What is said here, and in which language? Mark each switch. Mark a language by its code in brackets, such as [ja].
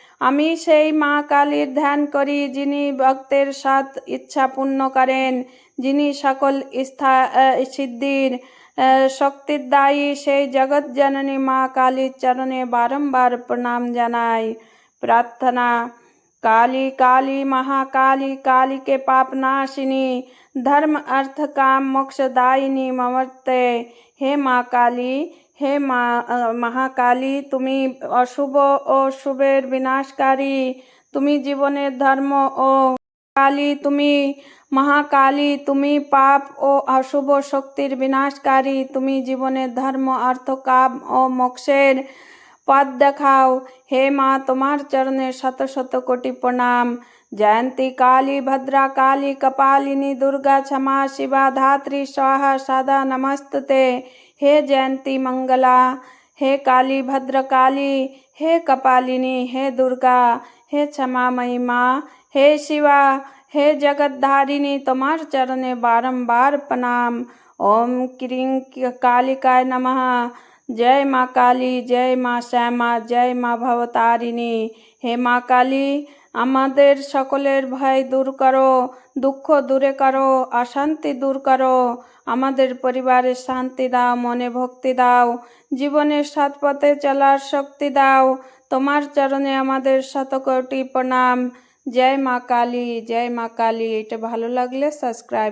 [bn] আমি সেই মা কালীর ধ্যান করি, যিনি ভক্তের সৎ ইচ্ছা পূর্ণ করেন, যিনি সকল সিদ্ধির শক্তিদায়ী। সেই জগৎ জননী মা কালীর চরণে বারম্বার প্রণাম জানাই। [hi] प्रार्थना। [sa] काली काली महाकाली, काली के पाप नाशिनी, धर्म अर्थ काम मोक्षदायिनी ममर्ते। [hi] हे माँ काली, हे महाकाली, [bn] তুমি অশুভ ও শুভের বিনাশকারী। তুমি জীবনের ধর্ম ও কালী। তুমি মহাকালী, তুমি পাপ ও অশুভ শক্তির বিনাশকারী। তুমি জীবনের ধর্ম, অর্থ, কাম ও মোক্ষের পথ দেখাও। হে মা, তোমার চরণে শত শত কোটি প্রণাম। [sa] जयंती काली, भद्रा काली, कपालिनी, दुर्गा, क्षमा शिवा, धात्री, स्वाहा, सदा नमस्तुते। [hi] हे जयंती मंगला, हे काली, भद्र काली, हे कपालिनी, हे दुर्गा, हे क्षमा महिमा, हे शिवा, हे जगतधारिणी, [bn] তোমার চরণে বারম্বার প্রণাম। [sa] ओम क्रीं कालिकाय नमः। [hi] जय माँ काली, जय माँ श्यामा, जय माँ भवतारिणी। [bn] হে মা কালী, আমাদের সকলের ভয় দূর করো, দুঃখ দূরে করো, অশান্তি দূর করো। আমাদের পরিবারের শান্তি দাও, মনে ভক্তি দাও, জীবনের সৎ পথে চলার শক্তি দাও। তোমার চরণে আমাদের শতকোটি প্রণাম। জয় মা কালী, জয় মা কালী। এটা ভালো লাগলে সাবস্ক্রাইব।